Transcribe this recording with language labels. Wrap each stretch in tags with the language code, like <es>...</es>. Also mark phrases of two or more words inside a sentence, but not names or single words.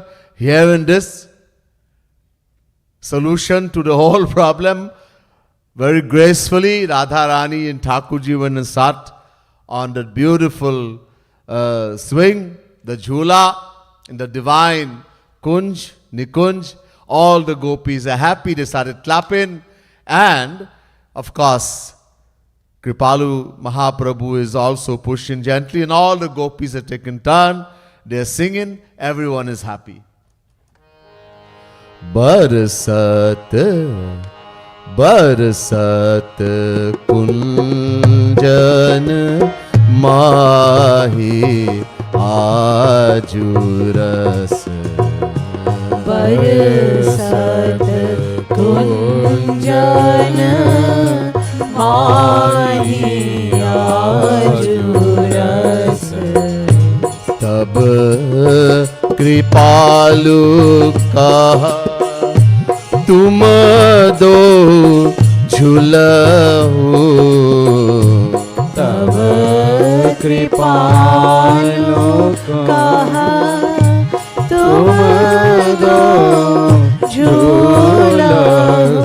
<en>Here in this solution to the whole problem, very gracefully, Radha Rani and Thakurji went and sat on that beautiful swing, the Jhula, in the divine Kunj, Nikunj. All the gopis are happy, they started clapping, and of course, Kripalu Mahaprabhu is also pushing gently, and all the gopis are taking turn. They are singing, everyone is happy.</en> <bra>बरसत, बरसत कुंजन माहिं आजु रस. बरसत कुंजन माहिं आजु रस. तब कृपालु कहा तुम दो झूलहु. तब कृपालु कहा तुम दो झूलहु.</bra>